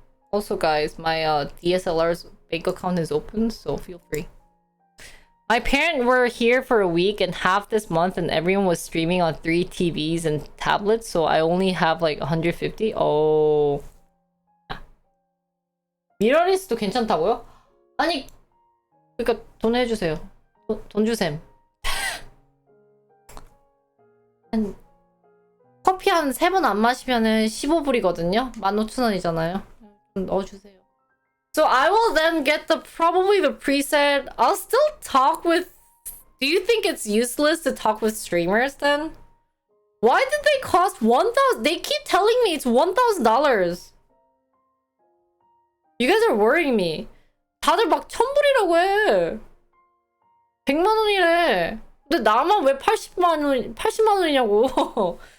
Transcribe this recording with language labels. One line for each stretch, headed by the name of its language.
English: Also guys, my DSLR's bank account is open, so feel free. My parents were here for a week and half this month, and everyone was streaming on 3 TVs and tablets, so I only have like 150. Oh.
Korean: 미러리스도 괜찮다고요? 아니, 그러니까 돈 해주세요. 돈 주셈. 커피 한 3번 안 마시면은 15불이거든요? 15,000원이잖아요. 좀 넣어주세요.
English: So I will then get probably the preset. I'll still talk with... Do you think it's useless to talk with streamers then? Why did they cost 1,000? They keep telling me it's $1,000. You guys are worrying me.
Korean: 다들 막 1,000불이라고 해. 100만 원이래. 근데 나만 왜 80만 원이냐고.